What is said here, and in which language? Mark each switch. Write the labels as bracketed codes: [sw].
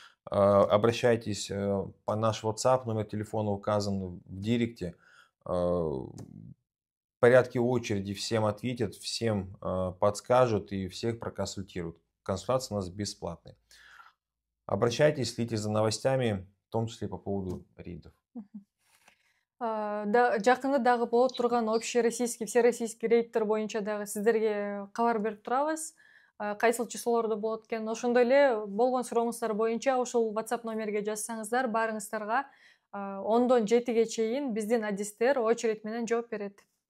[ru] Обращайтесь по наш WhatsApp, номер телефона указан в директе. В порядке очереди всем ответят, всем подскажут и всех проконсультируют. Консультация у нас бесплатная. Обращайтесь, следите за новостями, в том числе по поводу рейдов. [kk] Жақында дағы болып тұрған общероссийский, всероссийский рейдтер бойынша дағы сіздерге хабар беріп тұрамыз. Қайсыл числоларда болады екен. [ky] Ошондой эле болгон сурооңуздар боюнча ушул WhatsApp номерге жазсаңыздар, баарыңыздарга 10-дон 7-ге чейин биздин адистер очередь менен жооп берет.